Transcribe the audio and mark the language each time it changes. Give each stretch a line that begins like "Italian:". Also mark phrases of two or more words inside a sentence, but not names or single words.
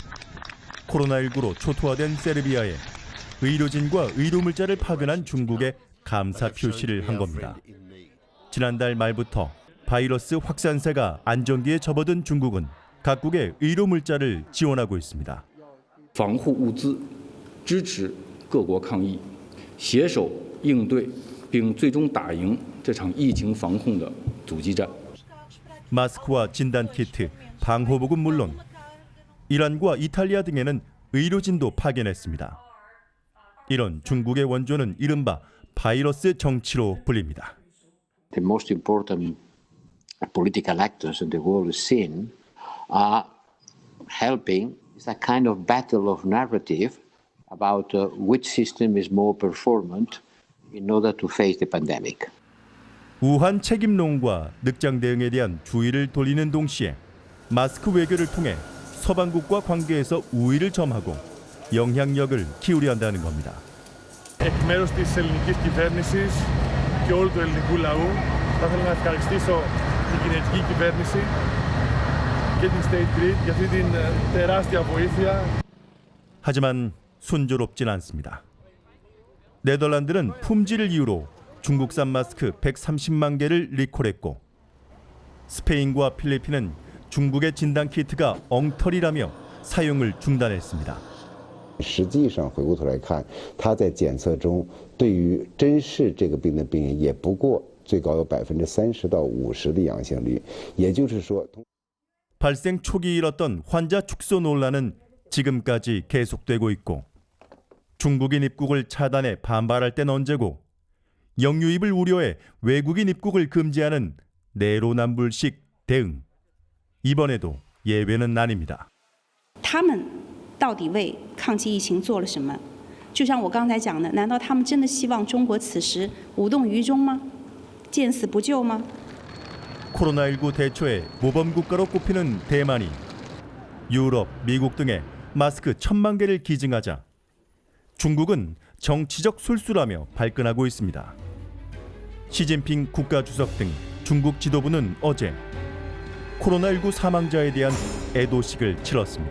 Korean: 코로나19로 초토화된 세르비아에 의료진과 의료물자를 파견한 중국에 감사 표시를 한 겁니다. 지난달 말부터 바이러스 확산세가 안정기에 접어든 중국은 각국의 의료물자를 지원하고 있습니다.
Chinese: 防护物资支持各国抗疫，携手应对并最终打赢这场疫情防控的阻击战.
Korean: 마스크와 진단키트, 방호복은 물론 이란과 이탈리아 등에는 의료진도 파견했습니다. 이런 중국의 원조는 이른바 바이러스 정치로 불립니다.
English: The most important political actors in the world scene are helping. It's a kind of battle of narrative about which system is more performant in order to face the pandemic.
Korean: 우한 책임론과 늑장 대응에 대한 주의를 돌리는 동시에 마스크 외교를 통해 서방국과 관계에서 우위를 점하고 영향력을 키우려 한다는 겁니다.
Greek: εκ μέρους της ελληνικής κυβέρνησης και όλου του ελληνικού λαού θα ήθελα να ευχαριστήσω την κινέζικη κυβέρνηση και την State Grid για αυτή την τεράστια βοήθεια.
Korean: 하지만 순조롭진 않습니다. 네덜란드는 품질을 이유로 중국산 마스크 130만 개를 리콜했고 스페인과 필리핀은 중국의 진단 키트가 엉터리라며 사용을 중단했습니다.
Chinese: 实际上回过头来看，它在检测中对于真是这个病的病人也不过最高有30%到50%的阳性率，也就是说，
Korean: 발생 초기 일었던 환자 축소 논란은 지금까지 계속되고 있고 중국인 입국을 차단해 반발할 땐 언제고 영유입을 우려해 외국인 입국을 금지하는 내로남불식 대응. 이번에도 예외는 아닙니다.
Chinese: 他们到底为抗击疫情做了什么？就像我刚才讲的，难道他们真的希望中国此时无动于衷吗？见死不救吗？
Korean: 코로나19 대처에 모범국가로 꼽히는 대만이 유럽, 미국 등에 마스크 1,000만 개를 기증하자 중국은 정치적 술수라며 발끈하고 있습니다. 시진핑 국가주석 등 중국 지도부는 어제 코로나19 사망자에 대한 애도식을 치렀습니다.